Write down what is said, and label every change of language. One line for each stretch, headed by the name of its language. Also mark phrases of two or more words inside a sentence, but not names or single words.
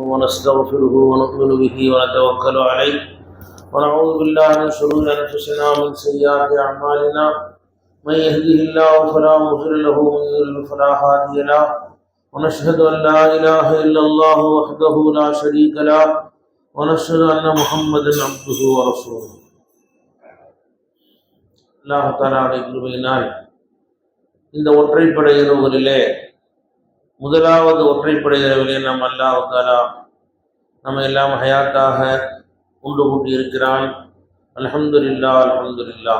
Arabic: ونستغفره ونؤمن به ونتوكل عليه ونعوذ بالله من شرور أنفسنا ومن سيئات أعمالنا من يهده الله فلا مضل له ومن يضلل فلا هادي له ونشهد أن لا إله إلا الله وحده لا شريك له ونشهد أن محمدا عبده ورسوله.
Tamil: அல்லாஹ் தஆலாவுடைய கிருபையினால் இந்த ஒற்றைப்படை இரவுகளிலே முதலாவது ஒற்றைப்படை இரவிலே நாம்
Arabic: الله تعالى
Tamil: நம்ம எல்லாம் ஹயாத்தாக உண்டு கூட்டி இருக்கிறான்.
Arabic: الحمد لله الحمد لله.